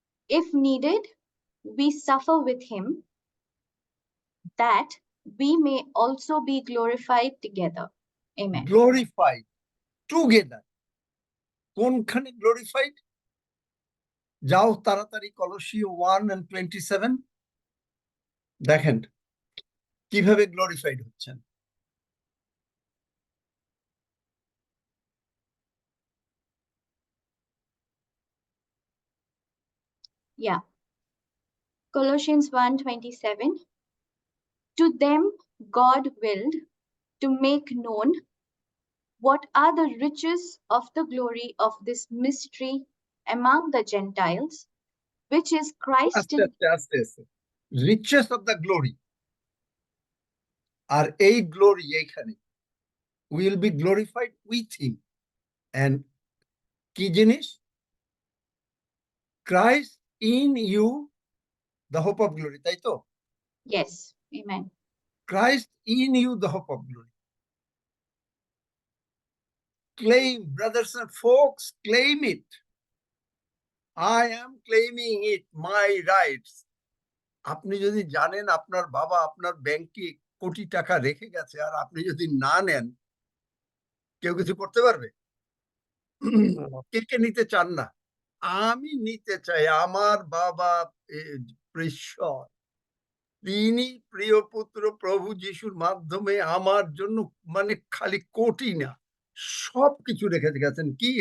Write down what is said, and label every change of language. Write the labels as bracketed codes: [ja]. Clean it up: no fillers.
[en] If needed, we suffer with him, that we may also be glorified together. Amen. glorified together. [bn] কোনখানে [en] glorified? [bn] যাও তাড়াতাড়ি কলসীয় 1:27 দেখেন কিভাবে glorified হচ্ছেন। [en] Yeah. Colossians 1:27. To them God willed to make known what are the riches of the glory of this mystery among the Gentiles, which is Christ [bn] আস্তে [en] in [bn] আস্তে আস্তে আস্তে [en] riches of the glory, [bn] আর এই glory এইখানে [en] Will be glorified with him. And [bn] কি জিনিস? [en] Christ in you the hope of glory, [bn] তাই তো? [en] Yes, amen. Christ in you, the hope of glory. Claim, brothers and folks, claim it. I am claiming it, my rights. [bn] আপনি যদি জানেন আপনার বাবা আপনার ব্যাংকে কোটি টাকা রেখে গেছে, আর আপনি যদি না নেন, কেউ কিছু করতে পারবে? কে কে নিতে চান না? আমি নিতে চাই। আমার বাবা ঈশ্বর, তিনি প্রিয় পুত্র প্রভু যিশুর মাধ্যমে আমার জন্য মানে খালি কোটি না সবকিছু রেখে গেছেন। কি?